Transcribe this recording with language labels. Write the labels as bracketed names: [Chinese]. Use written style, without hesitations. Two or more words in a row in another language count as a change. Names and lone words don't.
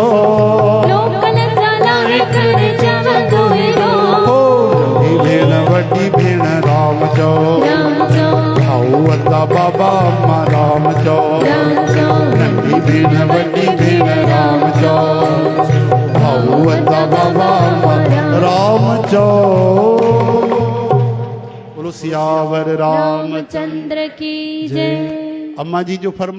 [Sindhi] लोकल लाहे करे चवंदो हीरो। ओ नंढी भेण वॾी भेण राम चओ, राम चओ, भाऊ अदा बाबा अम्मा राम चओ, राम चओ, नंढी भेण वॾी भेण राम चओ, भाऊ अदा बाबा अम्मा राम चओ। [Hindi] बोलो सियावर रामचंद्र रामचंद्र की जय। [Sindhi] अम्मा जी जो फरमा